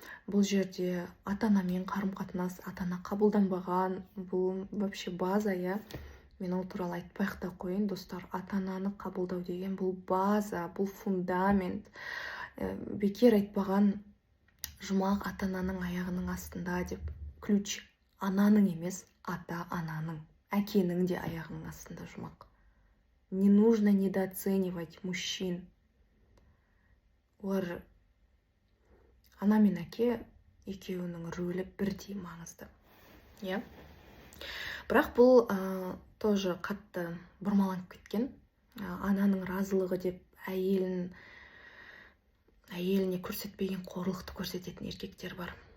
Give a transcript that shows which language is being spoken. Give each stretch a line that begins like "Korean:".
Kazakh: Бұл жерде ата-анамен қарым-қатынас, ата-ана қабылданбаған, бұл
Russian: вообще
Kazakh: база, Мен ол туралы айтпай та қойын, достар. Ата-ананы қабылдау деген бұл база, бұл фундамент. Бекер айтпаған жұмақ ата-ананың аяғының астында деп. Ключ ананың емес, ата-ананың, әкенің де аяғының астында жұмақ.
Russian: Не нужно недооценивать мужчин.
Kazakh: Олар ана мен әке екеуінің рөлі бірдей маңызды. Бірақ бұл
Russian: тоже
Kazakh: қатты бұрмаланып кеткен. Ананың разылығы деп әйеліне көрсетпеген қорлықты көрсететін еркектер бар.